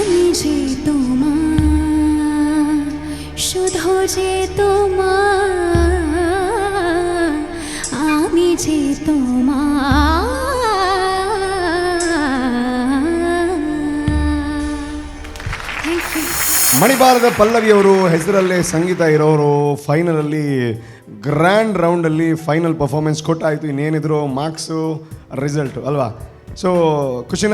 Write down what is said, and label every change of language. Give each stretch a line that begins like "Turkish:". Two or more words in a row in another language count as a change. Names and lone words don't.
Bangla: যে তোমার শুধু যে তোমার আমি যে তোমার
English: thank you.
Kannada: ಮಣಿಪಾಲದ ಪಲ್ಲವಿಯವರು ಹೆಸರಲ್ಲೇ ಸಂಗೀತ ಇರೋರು ಫೈನಲಲ್ಲಿ ಗ್ರ್ಯಾಂಡ್ ರೌಂಡಲ್ಲಿ
English: final performance
Kannada: ಕೊಟ್ಟಾಯಿತು. ಇನ್ನೇನಿದ್ರು ಮಾರ್ಕ್ಸು ರಿಸಲ್ಟು ಅಲ್ವಾ? ಸೊ ಖುಷಿನಾ?